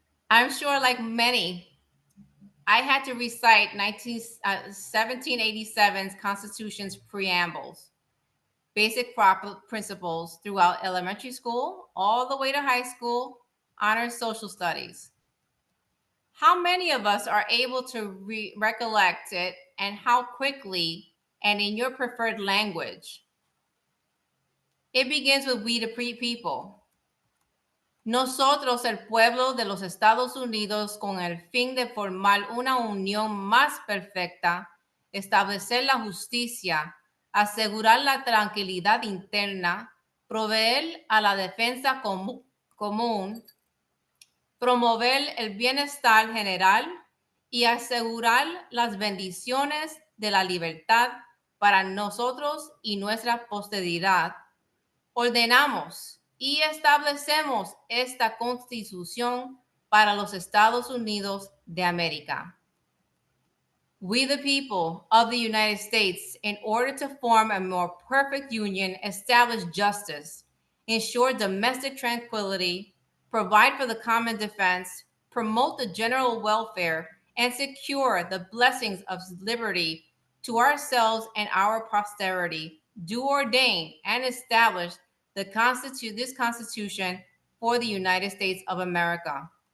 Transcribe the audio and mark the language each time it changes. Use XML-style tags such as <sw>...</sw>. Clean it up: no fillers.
<en>I'm sure, like many, I had to recite 1787's Constitution's preambles, basic principles throughout elementary school, all the way to high school, honors social studies. How many of us are able to recollect it, and how quickly and in your preferred language? It begins with we the people.</en> <es>Nosotros, el pueblo de los Estados Unidos, con el fin de formar una unión más perfecta, establecer la justicia, asegurar la tranquilidad interna, proveer a la defensa común, promover el bienestar general y asegurar las bendiciones de la libertad para nosotros y nuestra posteridad. Ordenamos y establecemos esta Constitución para los Estados Unidos de América.</es> <en>We, the people of the United States, in order to form a more perfect union, establish justice, ensure domestic tranquility, provide for the common defense, promote the general welfare, and secure the blessings of liberty to ourselves and our posterity, do ordain and establish this Constitution for the United States of America.</en>